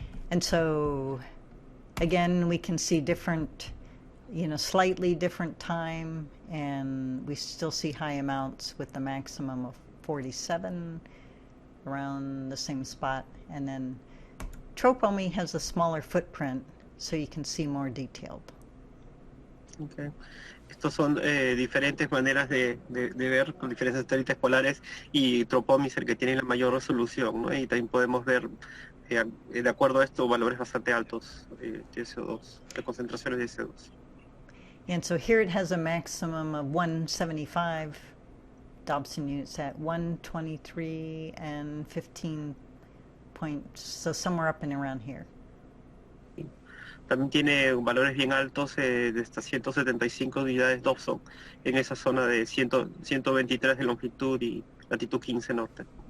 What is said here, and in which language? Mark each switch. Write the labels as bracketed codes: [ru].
[en] And so, again, we can see different, you know, slightly different time, and we still see high amounts with the maximum of 47 around the same spot. And then Tropomi has a smaller footprint, so you can see more detailed. Okay. [es] Estos son diferentes maneras de ver con diferentes satélites polares y Tropomiser que tienen la mayor resolución, ¿no? Y también podemos ver, de acuerdo a esto, valores bastante altos de CO2, de concentraciones de CO2. [en] And so here it has a maximum of 175 Dobson units at 123 and 15 points, so somewhere up and around here. [es] También tiene valores bien altos de hasta 175 unidades Dobson en esa zona de 123 de longitud y latitud 15 norte.